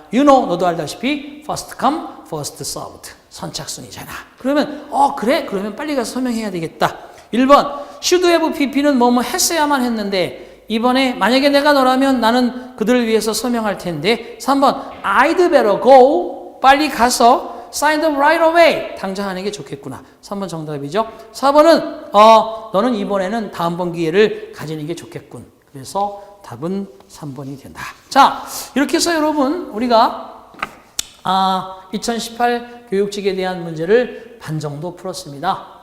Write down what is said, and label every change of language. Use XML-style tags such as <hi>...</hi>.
<en>You know,</en> <ko>너도 알다시피</ko> <en>first come, first served.</en> <ko>선착순이잖아. 그러면 그래? 그러면 빨리 가서 서명해야 되겠다. 1번,</ko> <en>should have pp</en> <ko>는 뭐뭐 했어야만 했는데 이번에 만약에 내가 너라면 나는 그들을 위해서 서명할 텐데 3번,</ko> <en>I'd better go,</en> <ko>빨리 가서</ko> <en>sign up right away.</en> <ko>당장 하는 게 좋겠구나. 3번 정답이죠. 4번은 너는 이번에는 다음번 기회를 가지는 게 좋겠군. 그래서 답은 3번이 된다. 자, 이렇게 해서 여러분 우리가 2018 교육직에 대한 문제를 반 정도 풀었습니다.</ko>